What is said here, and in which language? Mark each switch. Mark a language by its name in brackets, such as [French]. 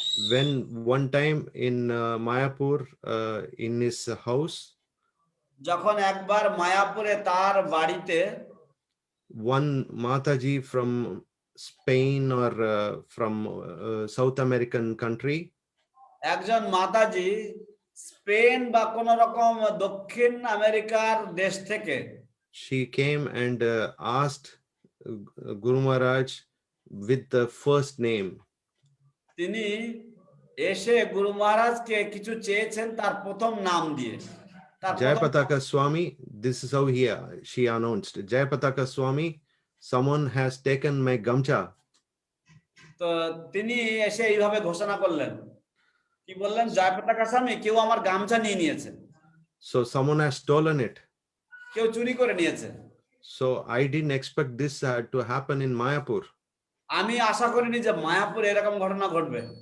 [English] When one time in Mayapur, in his house, [Bangla] যখন একবার মায়াপুরে তার বাড়িতে [English] one Mataji from Spain or from South American country, [Bangla] একজন মাতাজি স্পেন বা কোন রকম দক্ষিণ আমেরিকার দেশ থেকে [English] she came and asked Guru Maharaj with the first name. [Bangla] তিনি এসে গুরু মহারাজকে কিছু চেয়েছেন তার প্রথম নাম দিয়ে। তার প্রথম- [English] Jayapataka Swami, this is how she announced. Jayapataka Swami, someone has taken my gamcha. [Bangla] তো তিনি এসে এইভাবে ঘোষণা করলেন, কি বললেন, জয়পতাকা স্বামী, কেউ আমার গামছা নিয়ে নিয়েছে, [English] So someone has stolen it. [Bangla] কেউ চুরি করে নিয়েছে। [English] So I didn't expect this to happen in Mayapur. [Bangla] আমি আশা করিনি যে মায়াপুরে এরকম ঘটনা ঘটবে।